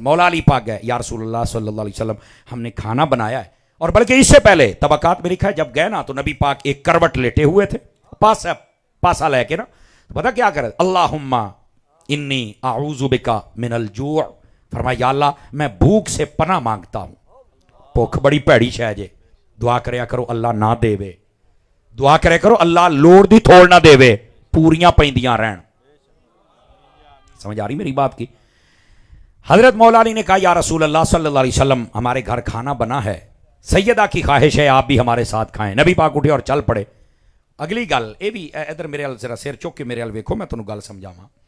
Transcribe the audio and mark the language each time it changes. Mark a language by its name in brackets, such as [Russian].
[Urdu] مولا علی پاک گئے, یا رسول اللہ صلی اللہ علیہ وسلم ہم نے کھانا بنایا ہے. اور بلکہ اس سے پہلے طبقات میں لکھا ہے جب گئے نا تو نبی پاک ایک کروٹ لیٹے ہوئے تھے, پاسا لے کے نا. پتہ کیا کرے؟ [Arabic] اللہم انی اعوذ بکا من الجوع. [Urdu] فرمایا یا اللہ میں بھوک سے پناہ مانگتا ہوں. [Punjabi] بھوک بڑی پیڑی شے جے. دعا کریا کرو اللہ نہ دے وے. دعا کرے کرو اللہ لوڑ دی تھوڑ نہ دے وے, پوریاں پیندیاں رہن. [Urdu] سمجھ آ رہی میری بات کی؟ حضرت مولا علی نے کہا یا رسول اللہ صلی اللہ علیہ وسلم ہمارے گھر کھانا بنا ہے, سیدہ کی خواہش ہے آپ بھی ہمارے ساتھ کھائیں. نبی پاک اٹھے اور چل پڑے. [Punjabi] اگلی گل یہ بھی ادھر میرے ال ذرا سر چک کے میرے ال ویکھو, میں تمہیں گل سمجھاواں.